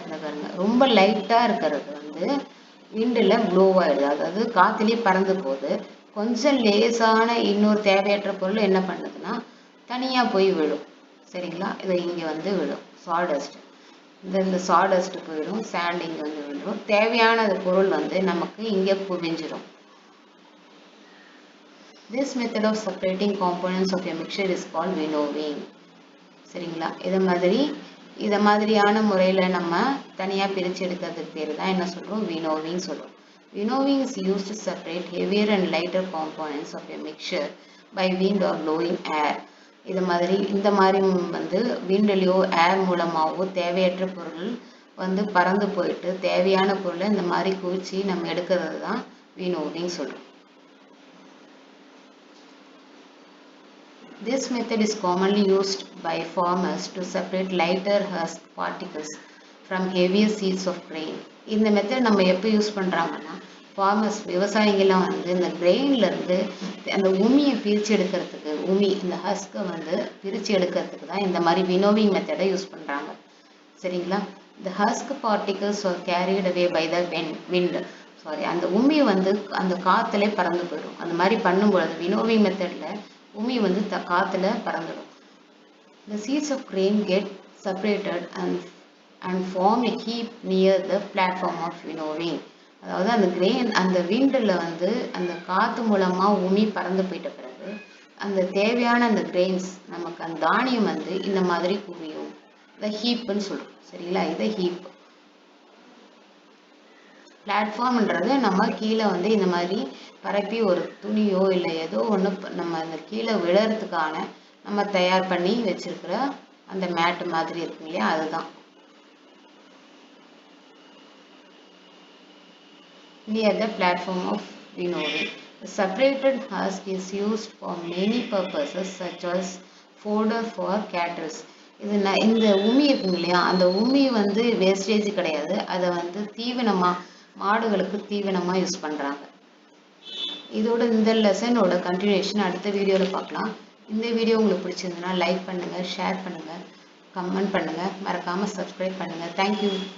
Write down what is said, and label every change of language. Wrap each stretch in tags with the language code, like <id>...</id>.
<ta>இந்த பாருங்க, ரொம்ப லைட்டாக இருக்கிறது வந்து விண்டில் ப்ளோ ஆகிடுது, அதாவது காற்றுலேயே பறந்து போகுது. கொஞ்சம் லேசான இன்னொரு தேவையற்ற பொருள் என்ன பண்ணுதுன்னா தனியாக போய் விழும். சரிங்களா? இதை இங்கே வந்து விழும் சாடஸ்ட், இந்த சாடஸ்ட் போயிடும், சாண்ட் இங்கே வந்து விழும். தேவையான பொருள் வந்து நமக்கு இங்கே குவிஞ்சிடும்.</ta> <en>This method of separating components of a mixture is called winnowing.</en> <ta>சரிங்களா? இதை மாதிரியான முறையில் நம்ம தனியாக பிரித்து எடுக்கிறதுக்கு பேர் தான் என்ன சொல்கிறோம், winnowing சொல்கிறோம்.</ta> <en>Winnowing is used to separate heavier and lighter components of a mixture by wind or blowing air.</en> <ta>இந்த மாதிரி வந்து விண்ட்லேயோ ஏர் மூலமாகவோ தேவையற்ற பொருள் வந்து பறந்து போயிட்டு தேவையான பொருளை இந்த மாதிரி குவிச்சு நம்ம எடுக்கிறது தான் winnowing சொல்கிறோம்.</ta> <en>This method is commonly used by farmers to separate lighter husk particles from heavier seeds of grain.</en> <ta>இந்த மெத்தட் நம்ம எப்போ யூஸ் பண்ணுறாங்கன்னா ஃபார்மர்ஸ் விவசாயிங்கெல்லாம் வந்து இந்த கிரெயின்லேருந்து அந்த உமியை பிரித்து எடுக்கிறதுக்கு இந்த ஹஸ்கை வந்து பிரித்து எடுக்கிறதுக்கு தான் இந்த மாதிரி வினோவிங் மெத்தடை யூஸ் பண்ணுறாங்க. சரிங்களா?</ta> <en>the husk particles are carried away by the wind.</en> <ta>அந்த உமி வந்து அந்த காற்றுல பறந்து போயிடும். அந்த மாதிரி பண்ணும்பொழுது வினோவிங் மெத்தடில் உமி வந்து காற்றுல பறந்துடும்.</ta> <en>The seeds of grain get separated and form a heap near the platform of winnowing.</en> <ta>அதாவது அந்த கிரெயின் அந்த விண்டில் வந்து அந்த காற்று மூலமாக உமி பறந்து போயிட்ட பிறகு அந்த தேவையான அந்த கிரெயின்ஸ் நமக்கு அந்த தானியம் வந்து இந்த மாதிரி குவியும். இதை ஹீப்புன்னு சொல்கிறோம். சரிங்களா? இதை ஹீப். பிளாட்ஃபார்ம்ன்றது நம்ம கீழே வந்து இந்த மாதிரி பரப்பி ஒரு துணியோ இல்லை ஏதோ ஒன்று நம்ம அந்த கீழே விழறதுக்கான நம்ம தயார் பண்ணி வச்சிருக்கிற அந்த மேட் மாதிரி இருக்குங்க இல்லையா, அதுதான்.</ta> <en>Near the platform of winnowing. The separated husk is used for many purposes such as fodder for cattle.</en> <ta>இந்த உமி இருக்குங்க இல்லையா, அந்த உமி வந்து வேஸ்டேஜ் கிடையாது. அதை வந்து மாடுகளுக்கு தீவனமாக யூஸ் பண்ணுறாங்க. இதோட இந்த லெசனோட கண்டினியூஷன் அடுத்த வீடியோவில் பார்க்கலாம். இந்த வீடியோ உங்களுக்கு பிடிச்சிருந்ததுன்னா லைக் பண்ணுங்கள், ஷேர் பண்ணுங்கள், கமெண்ட் பண்ணுங்கள், மறக்காமல் சப்ஸ்கிரைப் பண்ணுங்கள். தேங்க்யூ.</ta>